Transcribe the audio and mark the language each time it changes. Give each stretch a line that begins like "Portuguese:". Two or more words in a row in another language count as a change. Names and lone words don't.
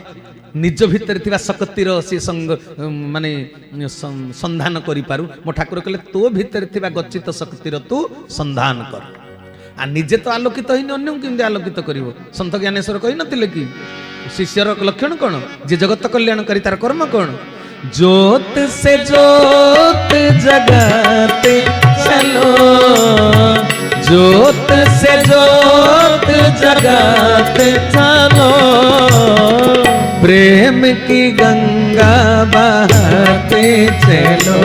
Odia: ନିଜ ଭିତରେ ଥିବା ଶକ୍ତିର ସେ ମାନେ ସନ୍ଧାନ କରିପାରୁ। ମୋ ଠାକୁର କହିଲେ ତୋ ଭିତରେ ଥିବା ଗଚ୍ଛିତ ଶକ୍ତିର ତୁ ସନ୍ଧାନ କର। ଆଉ ନିଜେ ତ ଆଲୋକିତ ହେଇନି, ଅନ୍ୟକୁ କେମିତି ଆଲୋକିତ କରିବ? ସନ୍ଥ ଜ୍ଞାନେଶ୍ୱର କହିନଥିଲେ କି ଶିଷ୍ୟର ଲକ୍ଷଣ କଣ? ଯେ ଜଗତ କଲ୍ୟାଣ କରି ତାର କର୍ମ କଣ?
Hindi: ज्योत से ज्योत जगाते चलो, ज्योत से ज्योत जगाते चलो, प्रेम की गंगा बहाते चलो,